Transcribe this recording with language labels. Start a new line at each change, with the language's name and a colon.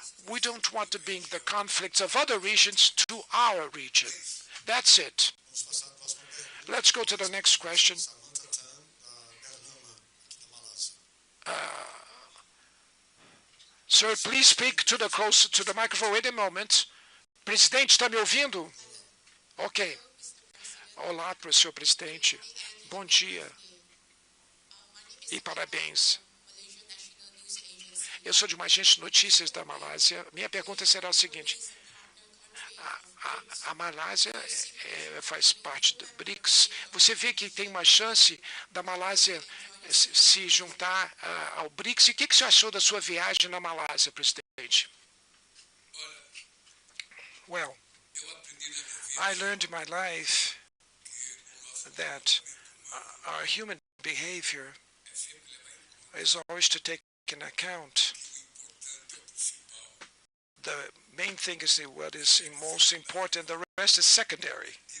English: We don't want to bring the conflicts of other regions to our region. That's it. Let's go to the next question. Sir, please speak to the microphone. Wait a moment.
Portuguese: Presidente, está me ouvindo? Ok. Olá, senhor presidente. Bom dia. E parabéns. Eu sou de uma agência de notícias da Malásia. Minha pergunta será a seguinte. A Malásia faz parte do BRICS. Você vê que tem uma chance da Malásia se juntar ao BRICS? E o que você achou da sua viagem na Malásia, presidente? Well,
English: I learned in my life that our human behavior is always to take into account the main thing is what is most important, the rest is secondary.